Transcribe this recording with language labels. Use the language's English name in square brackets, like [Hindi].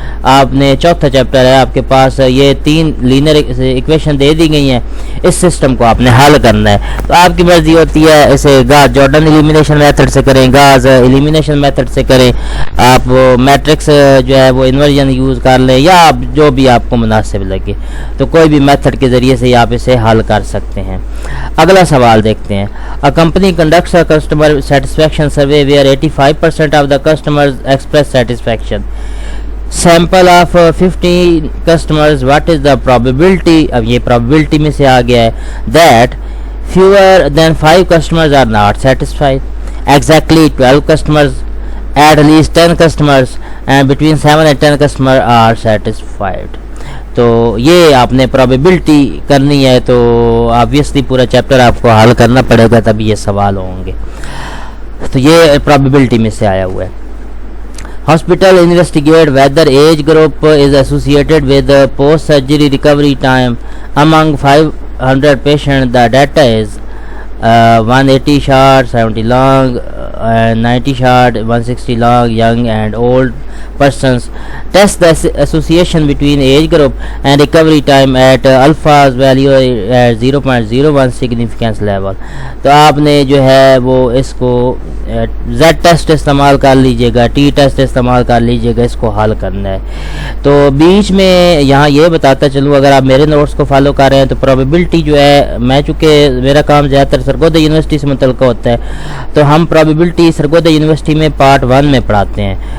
[Urdu] آپ نے چوتھا چیپٹر ہے آپ کے پاس، یہ 3 لینئر ایکویشن دے دی گئی ہیں، اس سسٹم کو آپ نے حل کرنا ہے۔ تو آپ کی مرضی ہوتی ہے اسے گاز جارڈن ایلیمینیشن میتھڈ سے کریں، گاز ایلیمینیشن میتھڈ سے کریں، آپ میٹرکس جو ہے وہ انورژن یوز کر لیں، یا آپ جو بھی آپ کو مناسب لگے، تو کوئی بھی میتھڈ کے ذریعے سے آپ اسے حل کر سکتے ہیں۔ اگلا سوال دیکھتے ہیں۔ [English] A company conducts a customer satisfaction survey where 85% of the customers express satisfaction. Sample of 50 customers, what is the probability، [Urdu] اب یہ probability میں سے آ گیا ہے، [English] that fewer than 5 customers are not satisfied, exactly 12 customers, at least 10 customers, and between 7 and 10 customers are satisfied. [Urdu] تو یہ آپ نے پرابیبلٹی کرنی ہے، تو آبویسلی پورا چیپٹر آپ کو حل کرنا پڑے گا تبھی یہ سوال ہوں گے. تو یہ پرابیبلٹی میں سے آیا ہوا ہے. [English] Hospital investigate whether age group is associated with post surgery recovery time among 500 patient. The data is 180 short, 70 long, 90 short, 160 long, young and old persons. Test the association between age group and recovery time at alpha's value at 0.01 significance level. [Urdu] تو آپ نے جو ہے وہ اس کو Z test استعمال کر لیجئے گا، T ٹیسٹ استعمال کر لیجئے گا، اس کو حل کرنا ہے. تو بیچ میں یہاں یہ بتاتا چلوں، اگر آپ میرے نوٹس کو فالو کر رہے ہیں تو پروبیبلٹی جو ہے، میں چونکہ میرا کام زیادہ تر سرگودا یونیورسٹی سے متعلق ہوتا ہے، تو ہم پروبیبلٹی سرگودا یونیورسٹی میں پارٹ 1 میں پڑھاتے ہیں.